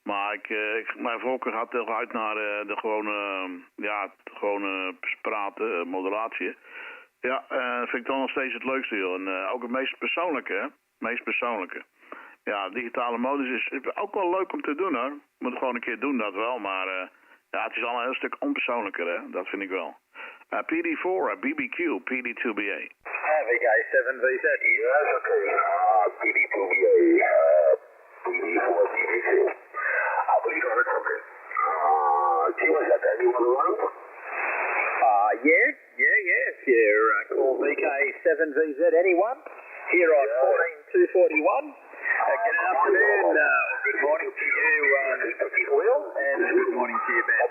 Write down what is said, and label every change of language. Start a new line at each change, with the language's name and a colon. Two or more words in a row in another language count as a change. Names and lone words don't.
Dutch: Maar mijn voorkeur gaat toch uit naar de gewone praten, modulatie. Ja, vind ik dan nog steeds het leukste, joh. En ook het meest persoonlijke, hè. Meest persoonlijke. Ja, digitale modus is ook wel leuk om te doen, hoor. Moet gewoon een keer doen, dat wel. Maar ja, het is al een heel stuk onpersoonlijker, hè. Dat vind ik wel.
English: PD4, BBQ, PD2BA. VK7VZ. Yes, okay. PD2BA, PD4BBQ. I believe on it, okay. Jim, is that anyone around? Yeah. If you call VK7VZ anyone, here on 14241. Good afternoon, good morning to you, Will, and good morning to you, Ben.